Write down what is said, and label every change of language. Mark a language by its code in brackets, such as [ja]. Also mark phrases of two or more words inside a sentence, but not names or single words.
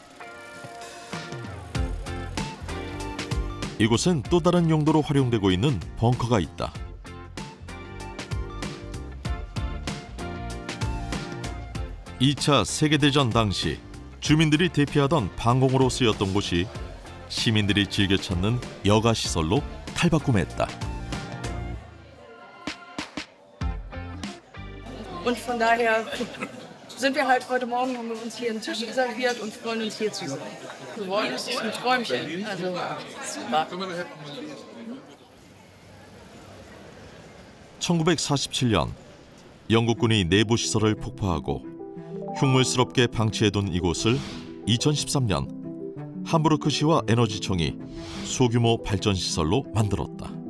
[ko] 이곳엔 또 다른 용도로 활용되고 있는 벙커가 있다. (2차) 세계대전 당시 주민들이 대피하던 방공호로 쓰였던 곳이 시민들이 즐겨 찾는 여가시설로 탈바꿈했다. [de] Und von daher sind wir halt heute Morgen, haben wir uns hier einen Tisch reserviert und freuen uns hier zu sein. Geworden ist es ein Träumchen. Also super. [ko] 1947년 영국군이 내부 시설을 폭파하고 흉물스럽게 방치해둔 이곳을 2013년 함부르크시와 에너지청이 소규모 발전시설로 만들었다.